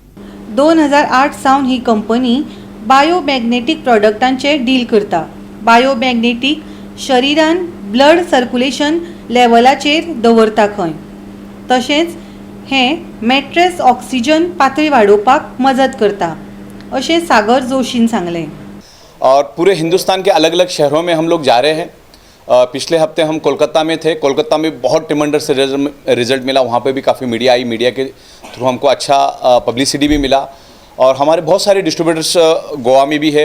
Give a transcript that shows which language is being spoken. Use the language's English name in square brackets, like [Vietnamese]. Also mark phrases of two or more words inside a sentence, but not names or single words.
[Konkani] 2008 सावन ही कंपनी बायोमॅग्नेटिक प्रोडक्टांचे डील करता. बायोमॅग्नेटिक शरिरान [English] blood circulation [Konkani] लेवलाचेर दवरता खंय. तशेंच हें मॅट्रेस ऑक्सिजन पातळी वाडोवपाक मदत करता अशें सागर जोशीन सांगलें. [Hindi] और पूरे हिंदुस्तान के अलग अलग शहरों में हम लोग जा रहे हैं. पिछले हफ्ते हम कोलकाता में थे. कोलकाता में बहुत [English] tremendous result [Hindi] मिला. वहाँ पे भी काफ़ी मीडिया आई. मीडिया के थ्रू हमको अच्छा पब्लिसिटी भी मिला. और हमारे बहुत सारे डिस्ट्रीब्यूटर्स गोवा में भी है.